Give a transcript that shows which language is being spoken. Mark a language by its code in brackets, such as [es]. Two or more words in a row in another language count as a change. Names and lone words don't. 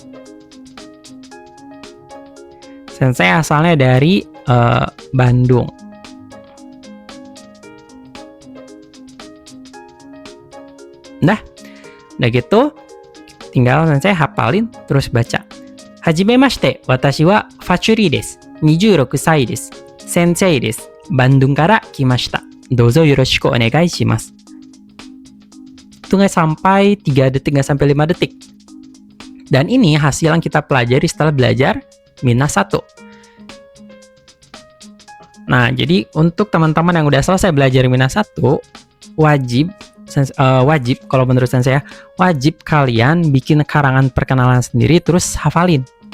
[id] Sensei asalnya dari Bandung. Udah gitu. Tinggal sensei hafalin terus baca. [ja] はじめまして、私はFachuriです. 26 歳です。先生です。 Bandung kara kimashita. どうぞよろしくお願いします. [id] Itu nggak sampai 3 detik, nggak sampai 5 detik. Dan ini hasil yang kita pelajari setelah belajar Mina 1. Nah, jadi untuk teman-teman yang udah selesai belajar Mina 1, wajib kalau menurut saya, wajib kalian bikin karangan perkenalan sendiri terus hafalin.